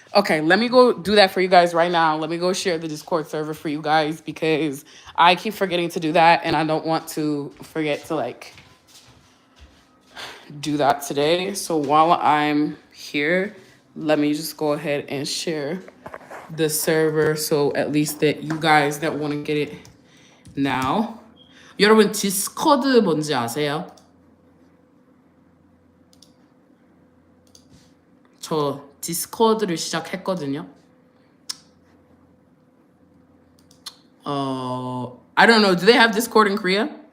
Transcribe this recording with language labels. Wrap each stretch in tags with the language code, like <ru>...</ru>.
<en>Okay, let me go do that for you guys right now. Let me go share the Discord server for you guys because I keep forgetting to do that and I don't want to forget to like do that today. So while I'm here, let me just go ahead and share the server so at least that you guys that want to get it now.</en> <ko>여러분 디스코드 뭔지 아세요? 저 디스코드를 시작했거든요.</ko> <en>I don't know. Do they have Discord in Korea?</en>